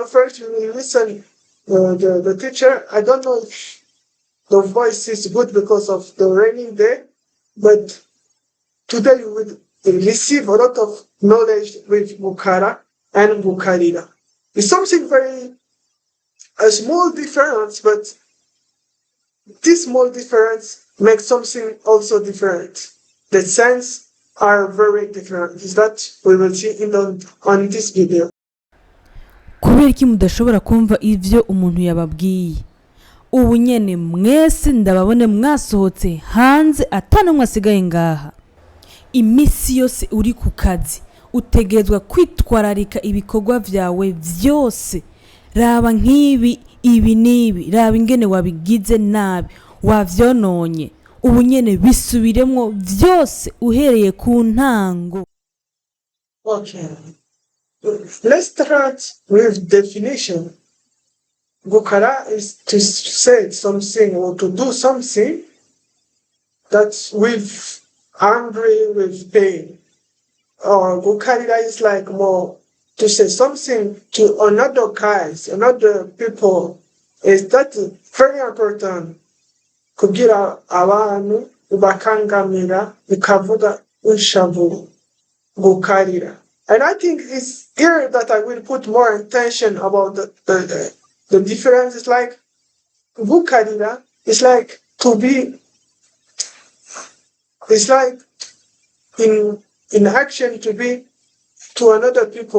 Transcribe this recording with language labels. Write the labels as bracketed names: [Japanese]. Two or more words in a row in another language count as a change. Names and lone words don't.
[English] First, we will listen the teacher. I don't know if the voice is good because of the raining day, but today you will receive a lot of knowledge with Gukara and Gukarira. It's something very a small difference, but this small difference makes something also different. The sense are very different. Is that we will see on this video. [Rundi] kubera iki mudashobora kumva ivyo umuntu yababwiye ubu nyene mwese ndababone mwasohotse hanze atana mwasigaye ngaha imisi yose uri ku kazi utegerezwa kwitwararika ibikorwa vyawe vyose raba nk'ibi ibi nibi raba ingene wabigize nabi wavyononye ubu nyene bisubiremwo vyose uhereye ku ntango. [English] Okay. Let's start with definition. Gukara is to say something or to do something that's with angry, with pain. Or gukarira is like more to say something to another guys, another people. Is that very important? [Rundi] Kugira abantu bakangamira bikavuga inshavu gukarira. [English] And I think it's here that I will put more attention about the difference. It's like gukarira is like to be. It's like in action to be to another people.